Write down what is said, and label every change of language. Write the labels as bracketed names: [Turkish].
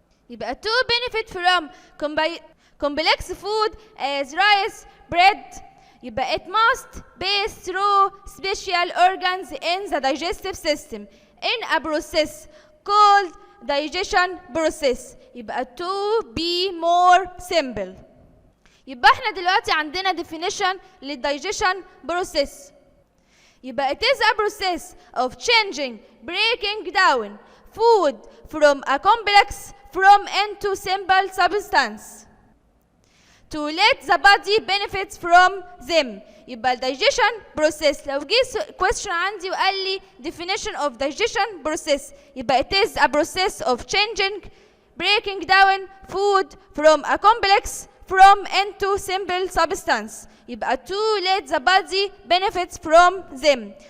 [Arabic] يبقى [English] to benefit from complex food as rice, bread يبقى it must pass through special organs in the digestive system in a process called digestion process. يبقى to be more simple. [Arabic] يبقى احنا دلوقتي عندنا definition لل [English] digestion process. يبقى it is a process of breaking down food from a complex into simple substance to let the body benefit from them. [Arabic] يبقى [English] digestion process [Arabic] لو جه question عندي وقال لي [English] definition of digestion process يبقى it is a process of breaking down food from a complex into simple substance يبقى to let the body benefits from them.